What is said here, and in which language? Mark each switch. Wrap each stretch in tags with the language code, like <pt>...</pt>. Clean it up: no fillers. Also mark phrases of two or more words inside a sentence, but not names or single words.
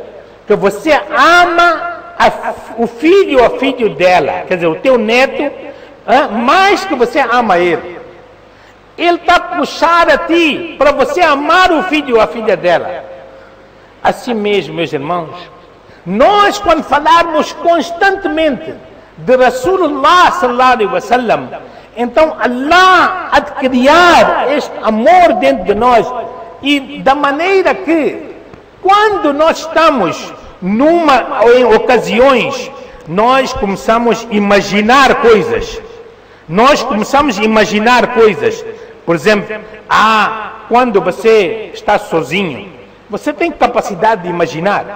<pt>Que você ama o filho ou a filho dela, quer dizer, o teu neto, mais que você ama ele. Ele está puxando a ti para você amar o filho ou a filha dela. Assim mesmo, meus irmãos, nós quando falarmos constantemente de Rasulullah</pt> <ar>صلى الله عليه وسلم,</ar> <pt>então Allah há de criar este amor dentro de nós, e da maneira que quando nós estamos em ocasiões, nós começamos a imaginar coisas. Por exemplo, quando você está sozinho, você tem capacidade de imaginar.</pt>